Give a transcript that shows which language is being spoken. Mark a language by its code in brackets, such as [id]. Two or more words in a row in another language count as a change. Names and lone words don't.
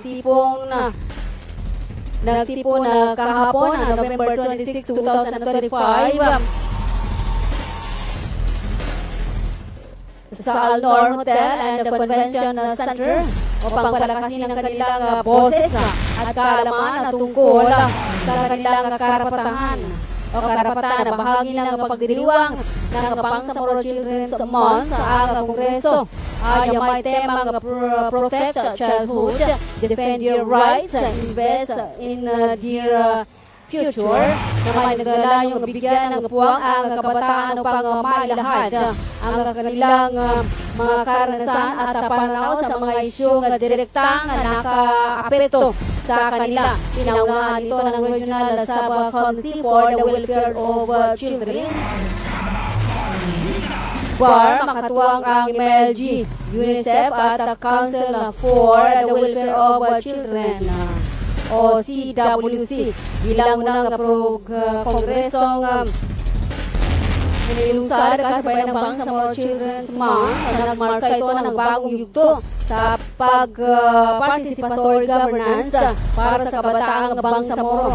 [tl] nagtipon kahapon November 26, 2025 sa Alnor Hotel and Convention Center upang palakasin ang kanilang boses at kaalaman tungkol sa kanilang karapatan na bahagi ng pagdiriwang ng Bangsamoro Children's Month sa Kongreso ay may temang [en] Protect Childhood, Defend Your Rights, Invest in Their future [tl] na may nagalayong bigyan ng puwang ang kabataan upang mailahad ang kanilang mga karanasan at pananaw sa mga isyong direktang nakaapekto sa kanila. Pinaunahan ito ng Regional Subcommittee for the Welfare of Children. Makatuwang ang MLG, UNICEF at Council for the Welfare of Children o CWC bilang unang kongresong inilusad kasabay ng Bangsamoro Children's Month na nagmarka ito ng bagong yugto sa [en] participatory governance [tl] para sa kabataang Bangsamoro.